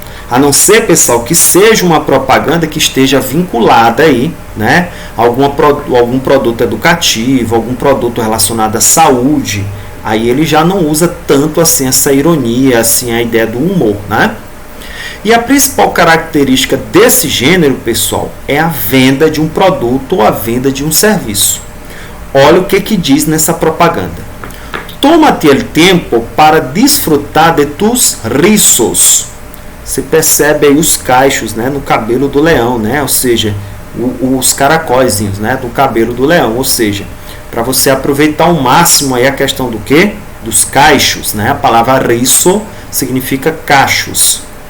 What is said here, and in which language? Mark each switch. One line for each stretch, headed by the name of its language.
Portuguese: A não ser, pessoal, que seja uma propaganda que esteja vinculada aí, né, a algum produto educativo, algum produto relacionado à saúde. Aí ele já não usa tanto assim essa ironia, assim a ideia do humor, né? E a principal característica desse gênero, pessoal, é a venda de um produto ou a venda de um serviço. Olha o que diz nessa propaganda.
Spanish: Toma-te el tempo para disfrutar de tus rizos.
Portuguese: Você percebe aí os cachos, né, no cabelo do leão, né? Ou seja, os caracóizinhos, né, do cabelo do leão. Ou seja, para você aproveitar ao máximo aí a questão do quê? Dos cachos, né? A palavra riso significa cachos.